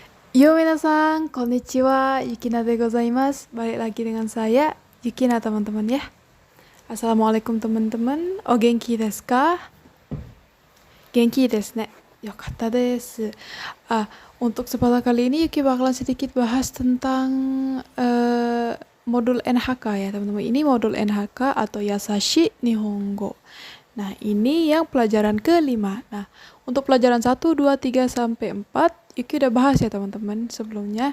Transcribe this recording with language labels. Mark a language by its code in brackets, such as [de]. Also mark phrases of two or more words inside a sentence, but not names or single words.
[ja] よ、皆さん、こんにちは、Yukinaでございます. [id] Balik lagi dengan saya, Yukina teman-teman ya. Assalamualaikum teman-teman. [ja] お元気ですか？元気ですね. よかったです. [id] Untuk kesempatan kali ini Yuki bakalan sedikit bahas tentang modul NHK ya teman-teman. Ini modul NHK atau Yasashi Nihongo. Nah, ini yang pelajaran kelima. Nah, untuk pelajaran 1, 2, 3, sampai 4, Yuki udah bahas ya teman-teman sebelumnya.